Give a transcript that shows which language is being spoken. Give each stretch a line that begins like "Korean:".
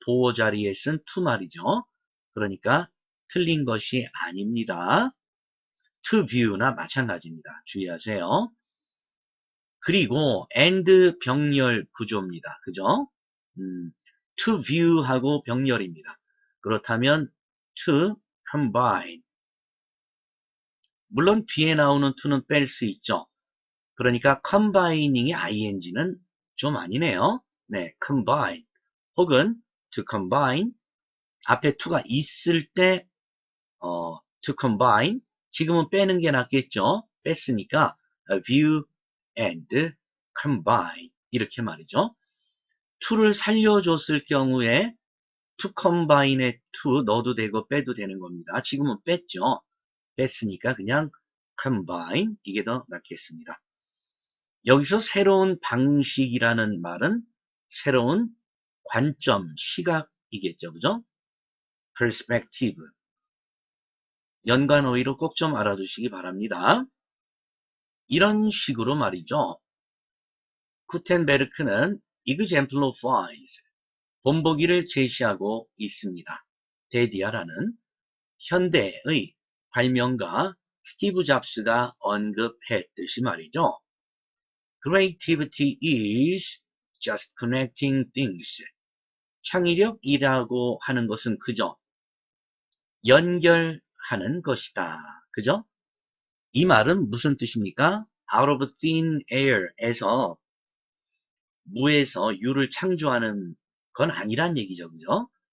Korean: 보호 자리에 쓴 to 말이죠. 그러니까 틀린 것이 아닙니다. to view나 마찬가지입니다. 주의하세요. 그리고 and 병렬 구조입니다. 그죠? to view하고 병렬입니다. 그렇다면
English: to combine.
Korean: 물론 뒤에 나오는 to는 뺄 수 있죠. 그러니까 combining의 ing는 좀 아니네요.
English: 네, combine. 혹은 to combine.
Korean: 앞에 to가 있을 때 to combine. 지금은 빼는 게 낫겠죠. 뺐으니까
English: view and combine.
Korean: 이렇게 말이죠. to를 살려줬을 경우에 to combine에 to 넣어도 되고 빼도 되는 겁니다. 지금은 뺐죠. 뺐으니까 그냥 combine 이게 더 낫겠습니다. 여기서 새로운 방식이라는 말은 새로운 관점, 시각이겠죠.
English: 그죠? perspective.
Korean: 연관어휘로 꼭 좀 알아두시기 바랍니다. 이런 식으로 말이죠. 구텐베르크는 exemplifies, 본보기를 제시하고 있습니다. 데디아라는 현대의 발명가 스티브 잡스가 언급했듯이 말이죠.
English: Creativity is just connecting things.
Korean: 창의력이라고 하는 것은 그저 연결하는 것이다. 그죠? 이 말은 무슨 뜻입니까?
English: Out of thin air
Korean: 에서 무에서 유를 창조하는 건 아니란 얘기죠. 그죠?